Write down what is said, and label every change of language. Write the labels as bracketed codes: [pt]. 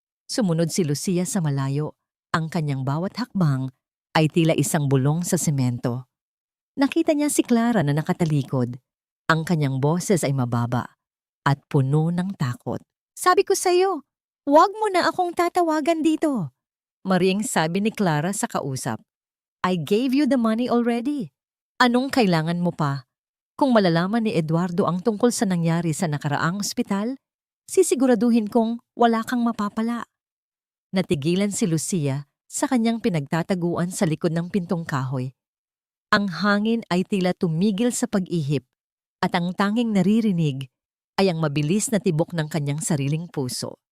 [tl] Sumunod si Lucia sa malayo. Ang kanyang bawat hakbang ay tila isang bulong sa semento. Nakita niya si Clara na nakatalikod. Ang kanyang boses ay mababa at puno ng takot. Sabi ko sa'yo, huwag mo na akong tatawagan dito. Maring sabi ni Clara sa kausap. [en] I gave you the money already. [tl] Anong kailangan mo pa? Kung malalaman ni Eduardo ang tungkol sa nangyari sa nakaraang ospital, sisiguraduhin kong wala kang mapapala. Natigilan si Lucia sa kanyang pinagtataguan sa likod ng pintong kahoy. Ang hangin ay tila tumigil sa pag-ihip at ang tanging naririnig ay ang mabilis na tibok ng kanyang sariling puso.